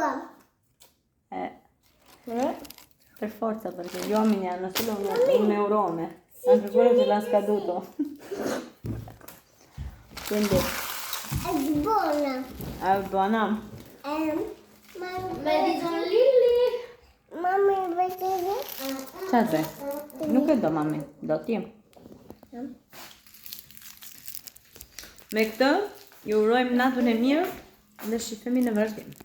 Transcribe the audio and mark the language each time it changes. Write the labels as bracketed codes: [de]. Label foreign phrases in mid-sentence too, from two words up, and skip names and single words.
[it] Per forza, perché gli uomini hanno solo un neurone, anche quello ce l'ha scaduto. Quindi È buona. è buona. Madison Lily. Mamma invece [sq] Çfarë? Nuk e do mami, do ti. Me këtë, ju urojmë natën e mirë dhe shifemi në vazhdim.